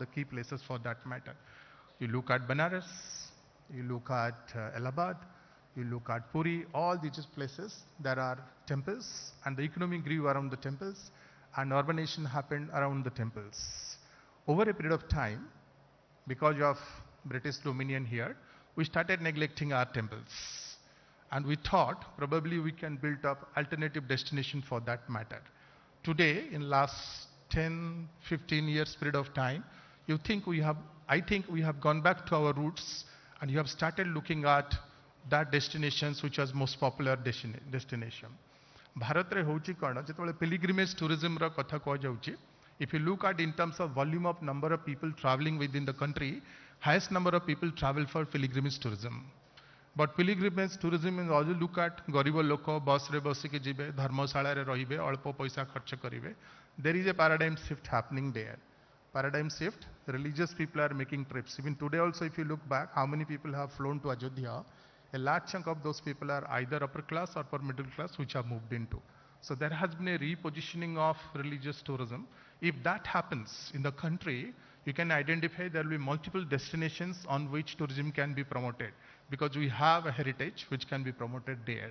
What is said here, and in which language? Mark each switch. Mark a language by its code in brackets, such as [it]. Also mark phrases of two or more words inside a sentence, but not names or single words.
[en] the key places for that matter you look at Banaras you look at Allahabad you look at Puri all these places there are temples and the economy grew around the temples and urbanization happened around the temples over a period of time because of British dominion here we started neglecting our temples and we thought probably we can build up alternative destination for that matter. Today, in last 10-15 years period of time, I think we have gone back to our roots and you have started looking at that destinations which was most popular destination. [or] ଭାରତ ରେ ହଉଛି କଣ ଯେତେବେଳେ [en] pilgrimage tourism [or] ର କଥା କହ ଯାଉଛି [en] if you look at in terms of volume of number of people traveling within the country highest number of people travel for pilgrimage tourism but pilgrimage tourism is also look at [or] ଗରିବ ଲୋକ ବସ ରେ ବସି କି ଯିବେ ଧର୍ମଶାଳା ରେ ରହିବେ ଅଳ୍ପ ପଇସା ଖର୍ଚ୍ଚ କରିବେ [en] there is a paradigm shift happening there paradigm shift religious people are making trips even today also if you look back how many people have flown to Ayodhya a large chunk of those people are either upper class or upper middle class which have moved into so there has been a repositioning of religious tourism if that happens in the country you can identify there will be multiple destinations on which tourism can be promoted because we have a heritage which can be promoted there.